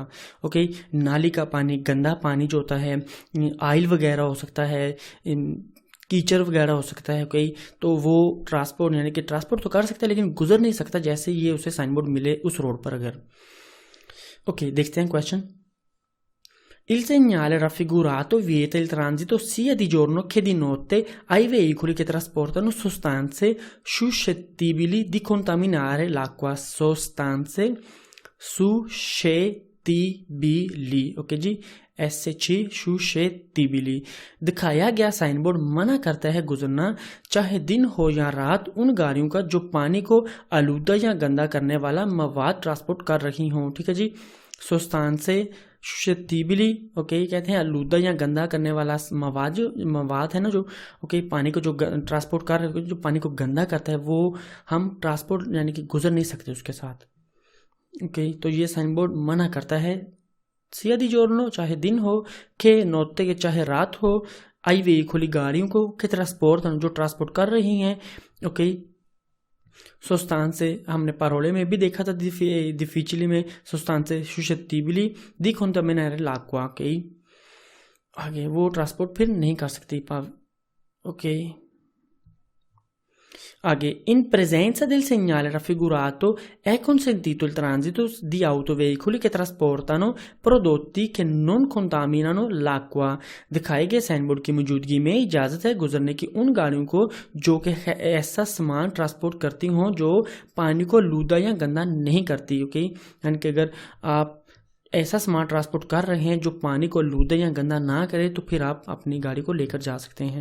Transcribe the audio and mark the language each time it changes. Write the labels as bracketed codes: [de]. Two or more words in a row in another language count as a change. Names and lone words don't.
[ur] اوکے، نالی کا پانی، گندا پانی جو ہوتا ہے، آئل وغیرہ ہو سکتا ہے، کیچڑ وغیرہ ہو سکتا ہے. اوکے، تو وہ ٹرانسپورٹ یعنی کہ ٹرانسپورٹ تو کر سکتا ہے لیکن گزر نہیں سکتا جیسے یہ اسے سائن بورڈ ملے اس روڈ پر اگر. اوکے، دیکھتے ہیں کوئسچن. [it] Il segnale raffigurato vieta il transito sia di giorno che di notte ai veicoli che trasportano sostanze suscettibili di contaminare l'acqua। sostanze suscettibili, [ur] اوکے جی, [it] SC suscettibili। [ur] دکھایا گیا سائن بورڈ منع کرتا ہے گزرنا چاہے دن ہو یا رات ان گاڑیوں کا جو پانی کو آلودہ یا گندا کرنے والا مواد ٹرانسپورٹ کر رہی ہوں. ٹھیک ہے جی, [it] sostanze suscettibili, [ur] اوکے، کہتے ہیں آلودہ یا گندا کرنے والا مواد ہے نا جو، اوکے، پانی کو جو ٹرانسپورٹ کر رہے، جو پانی کو گندا کرتا ہے وہ ہم ٹرانسپورٹ یعنی کہ گزر نہیں سکتے اس کے ساتھ. اوکے، تو یہ سائن بورڈ منع کرتا ہے [it] sia di giorno [ur] چاہے دن ہو, [it] che notte [ur] کے چاہے رات ہو, [it] ai veicoli [ur] گاڑیوں کو, [it] che trasportano [ur] جو ٹرانسپورٹ کر رہی ہیں. اوکے، سوستانسے ہم نے پارولے میں بھی دیکھا تھا، difficili میں [it] sostanze suscettibili di contaminare l'acqua. [ur] اوکے، آگے وہ ٹرانسپورٹ پھر نہیں کر سکتی. اوکے، آگے [it] in presenza del segnale raffigurato è consentito il transito di autoveicoli che trasportano prodotti che non contaminano l'acqua। [ur] دکھائے گئے سائن بورڈ کی موجودگی میں اجازت ہے گزرنے کی ان گاڑیوں کو جو کہ ایسا سامان ٹرانسپورٹ کرتی ہوں جو پانی کو لودہ یا گندا نہیں کرتی. اوکے، یعنی کہ اگر آپ ایسا سامان ٹرانسپورٹ کر رہے ہیں جو پانی کو لودہ یا گندا نہ کرے تو پھر آپ اپنی گاڑی کو لے کر جا سکتے ہیں.